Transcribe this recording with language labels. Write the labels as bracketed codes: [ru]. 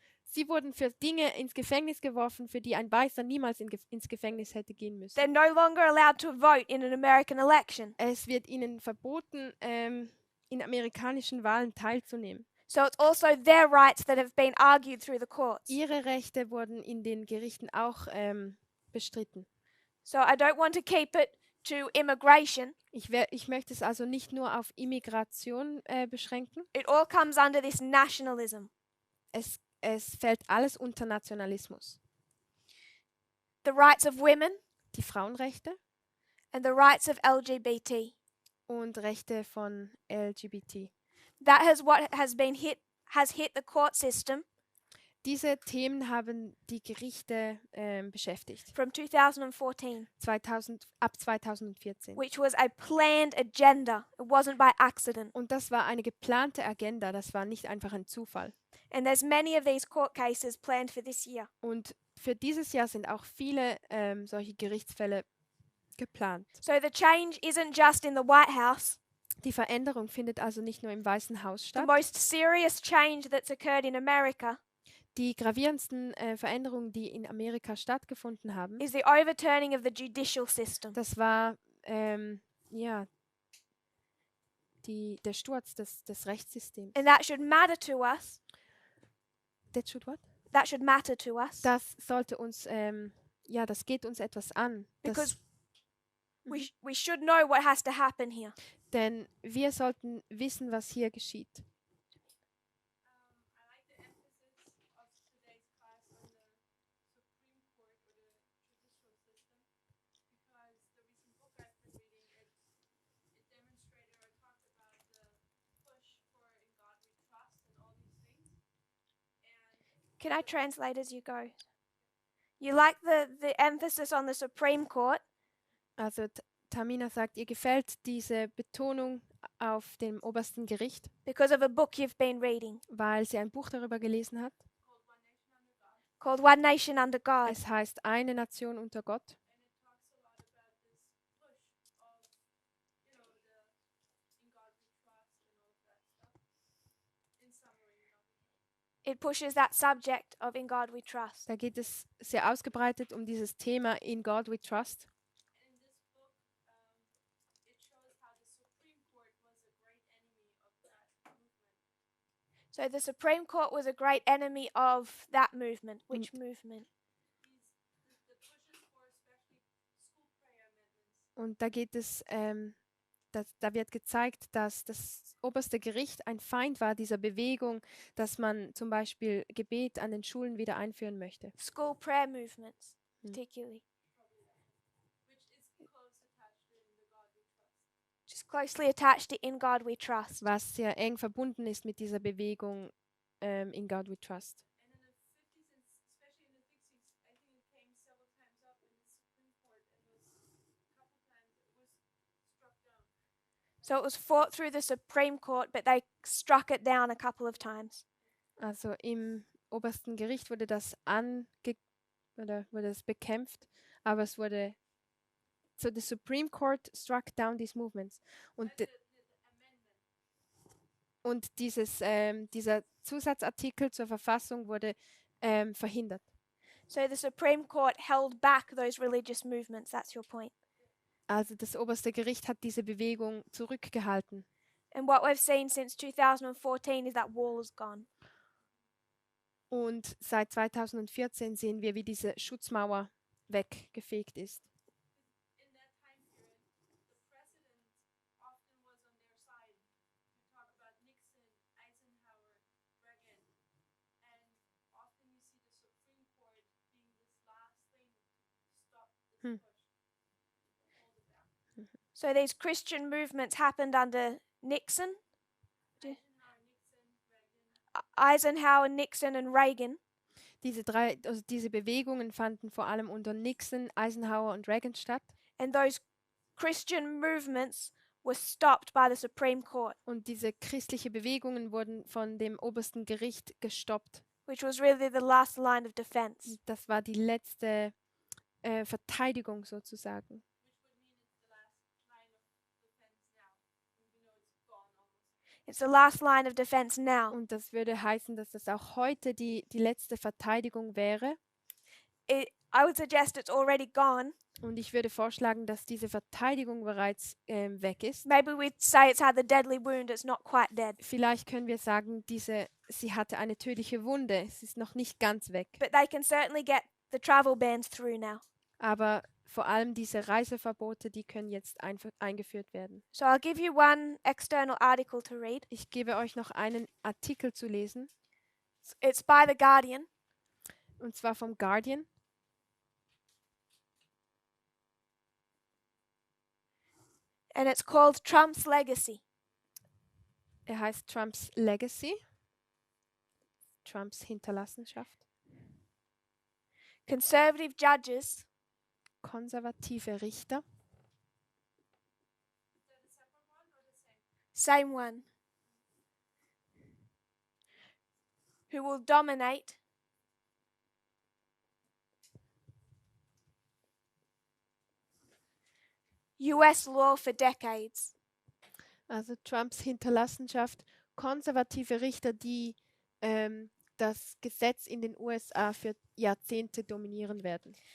[de] Sie wurden für Dinge ins Gefängnis geworfen, für die ein Weißer niemals ins Gefängnis hätte gehen müssen. [en] They're no longer allowed to vote in an American election. [de] Es wird ihnen verboten, in amerikanischen Wahlen teilzunehmen. [en] So it's also their rights that have been argued through the courts. [de] Ihre Rechte wurden in den Gerichten auch bestritten. [en] So I don't want to keep it to immigration. [de] Ich möchte es also nicht nur auf Immigration beschränken. [en] It all comes under this nationalism. [de] Es fällt alles unter Nationalismus. [en] The rights of women [de] Die Frauenrechte [en] and the rights of LGBT. [de] und Rechte von LGBT. [en] That has what has hit the court system [de] Diese Themen haben die Gerichte beschäftigt. [en] from 2014, [de] Ab 2014. [en] which was a planned agenda. It wasn't by accident. [de] Und das war eine geplante Agenda, das war nicht einfach ein Zufall. [en] And there's many of these court cases planned for this year. [de] Und für dieses Jahr sind auch viele solche Gerichtsfälle geplant. [en] So the change isn't just in the White House. [de] Die Veränderung findet also nicht nur im Weißen Haus [en] The [de] statt. [en] most serious change that's occurred in America [de] Die gravierendsten Veränderungen, die in Amerika stattgefunden haben, [en] is the overturning of the judicial system. [de] das war der Sturz des Rechtssystems. [en] And that should matter to us. That should what? That should matter to us. [de] Das sollte uns, das geht uns etwas an. [en] Because we should know what has to happen here. [de] Denn wir sollten wissen, was hier geschieht. [en] I like the emphasis Can I translate as you go? You like the emphasis on the Supreme Court [de] Also Tamina sagt, ihr gefällt diese Betonung auf dem obersten Gericht, [en] because of a book you've been reading [de] weil sie ein Buch darüber gelesen hat. [en] called One Nation Under God. [de] Es heißt Eine Nation unter Gott. [en] And it talks a lot about this push of, you know, the in God we trust and all of that stuff. In summary, you know. It pushes that subject of In God We Trust. [de] Da geht es sehr ausgebreitet um dieses Thema In God We Trust. [en] And in this book, it shows how the Supreme Court was a great enemy of that movement. So the Supreme Court was a great enemy of that movement. Which movement? The pushes for especially school prayer amendments. [de] Und da geht es, da wird gezeigt, dass das oberste Gericht ein Feind war dieser Bewegung, dass man zum Beispiel Gebet an den Schulen wieder einführen möchte. [en] School prayer movements, particularly. Which is close attached to in the God we trust. Just closely attached to In God We Trust. [de] Was sehr eng verbunden ist mit dieser Bewegung In God We Trust. [en] And in the 50s, and especially in the 60s, I think it came several times up in the Supreme Court and was a couple times it was struck down. So it was fought through the Supreme Court, but they struck it down a couple of times. [de] Also im obersten Gericht wurde das wurde es bekämpft, aber es wurde [en] so the Supreme Court struck down these movements [de] und dieser Zusatzartikel zur Verfassung wurde verhindert. [en] So the Supreme Court held back those religious movements. That's your point. [de] Also das oberste Gericht hat diese Bewegung zurückgehalten. [en] And what we've seen since 2014 is that wall is gone. [de] Und seit 2014 sehen wir, wie diese Schutzmauer weggefegt ist. [en] In that time period, the president often was on their side. You talk about Nixon, Eisenhower, Reagan, and often you see the Supreme Court being this last thing to stop this push. Hold it back. So these Christian movements happened under Nixon, Eisenhower, Nixon, Eisenhower, Nixon, Reagan. and Reagan. [de] Diese Bewegungen fanden vor allem unter Nixon, Eisenhower und Reagan statt. [en] And those Christian movements were stopped by the Supreme Court, [de] Und diese christliche Bewegungen wurden von dem obersten Gericht gestoppt. [en] which was really the last line of defense. [de] Das war die letzte Verteidigung sozusagen. [en] Which would mean it's the last line of defense now. It's the last line of defense now. [de] Und das würde heißen, dass das auch heute die letzte Verteidigung wäre. [en] I would suggest it's already gone. [de] Und ich würde vorschlagen, dass diese Verteidigung bereits weg ist. [en] Maybe we'd say it's had the deadly wound, it's not quite dead. [de] Vielleicht können wir sagen, sie hatte eine tödliche Wunde. Es ist noch nicht ganz weg. [en] But they can certainly get the travel bans through now. [de] Aber vor allem diese Reiseverbote, die können jetzt eingeführt werden. [en] So I'll give you one external article to read. [de] Ich gebe euch noch einen Artikel zu lesen, [en] It's by The Guardian. [de] und zwar vom Guardian. [en] And it's called Trump's Legacy. [de] Er heißt Trumps Legacy, Trumps Hinterlassenschaft. [en] Conservative judges [de] Konservative Richter, [en] Is that a separate one or the same? same one, who will dominate US law for decades. [de] also Trumps Hinterlassenschaft, konservative Richter, die das Gesetz in den USA für Jahrzehnte dominieren werden.